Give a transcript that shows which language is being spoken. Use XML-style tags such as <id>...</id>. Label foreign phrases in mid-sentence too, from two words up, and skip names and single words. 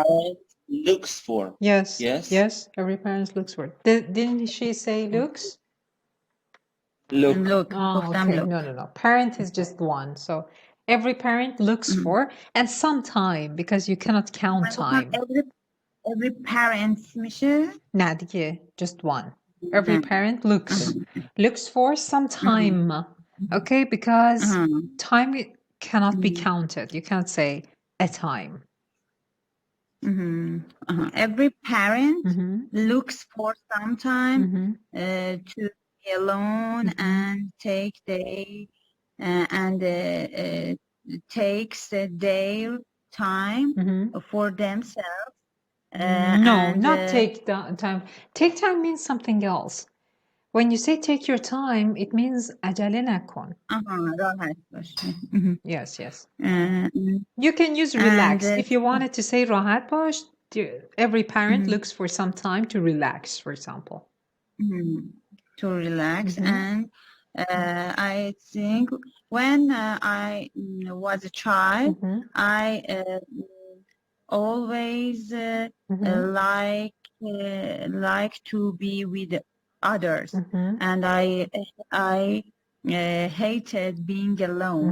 <en>Parents looks for. Yes. Yes. Yes. Every parent looks for. Didn't she say looks? Look. Look. Oh,</en> <fa>گفتم</fa> <en>okay. look. No. Parent is just one. So every parent looks for, and some time, because you cannot count time. Every parent میشه.</en> <fa>نه دیگه.</fa> <en>Just one. Every parent looks for some time. Okay, because time cannot be counted. You can't say a time. Every parent looks for some time to be alone and takes their time for themselves. Not take time. Take time means something else. When you say take your time, it means</en> <fa>عجله نکن. راحت باش.</fa> <en>Yes. You can use relax. If you wanted to say</en> <fa>راحت باش,</fa> <en>every parent looks for some time to relax, for example. To relax. And I think when I was a child, I always like to be with others, and I hated being alone.</en>